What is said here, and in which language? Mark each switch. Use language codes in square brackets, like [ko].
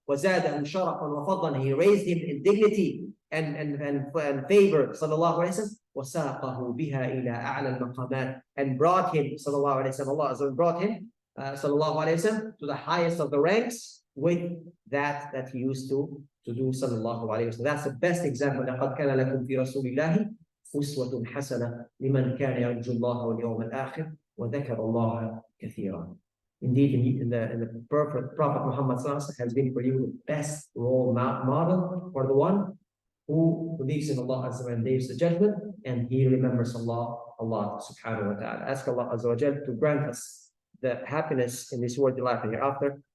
[ar] وَزَادَهُ شَرَفًا وَفَضًّا, [en] he raised him in dignity and favor, sallallahu alayhi wa sallam. [ar] وَسَاقَهُ بِهَا إِلَىٰ أَعْلَى الْمَقَامَاتِ, [en] and brought him, sallallahu alayhi wa sallam, Allah brought him, sallallahu alayhi wa sallam, to the highest of the ranks with that he used to do, sallallahu alayhi wa sallam. That's the best example. [ar] لَقَدْ كَانَ لَكُمْ فِي رَسُولِ اللَّهِ أسوة حسنة لمن كان يرجو الله واليوم الآخر وذكر الله كثيرا. [en] Indeed, in the perfect Prophet Muhammad has been for you the best role model for the one who believes in Allah Azza wa Jalla and days the judgment, and he remembers Allah subhanahu wa ta'ala. Ask Allah Azza wa Jalla to grant us the happiness in this worldly life and hereafter.